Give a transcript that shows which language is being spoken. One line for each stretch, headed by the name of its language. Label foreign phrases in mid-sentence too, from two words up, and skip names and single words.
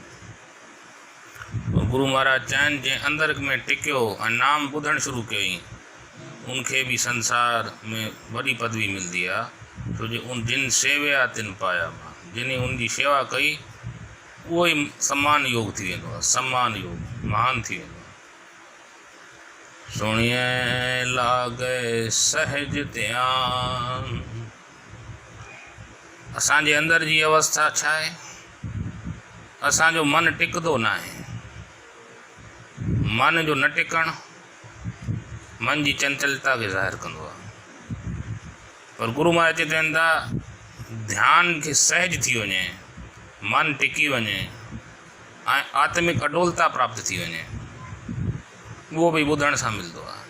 Sindhi: गुरु महाराज चवनि जंहिं अंदर में टिकियो ऐं नाम ॿुधणु शुरू कयईं उनखे बि संसार में वॾी पदवी मिलंदी आहे, छो जो उन
Punjabi: जिन सेविया तिन पाया मान।
Sindhi: जिन उनजी शेवा कई उहो ई सम्मान योग थी वेंदो आहे, सम्मान योग महान थी वेंदो आहे।
Punjabi: सुणिए लागे सहज ध्यान,
Sindhi: असांजे अंदर जी अवस्था छा आहे? असांजो मन टिकंदो न आहे। मन जो न टिकणु मन जी चंचलता खे ज़ाहिर कंदो आहे। पर गुरु महाराज चवनि था ध्यान खे सहज थी वञे, मन टिकी वञे ऐं आत्मिक अडोलता प्राप्त थी वञे, उहो बि ॿुधण सां मिलंदो आहे।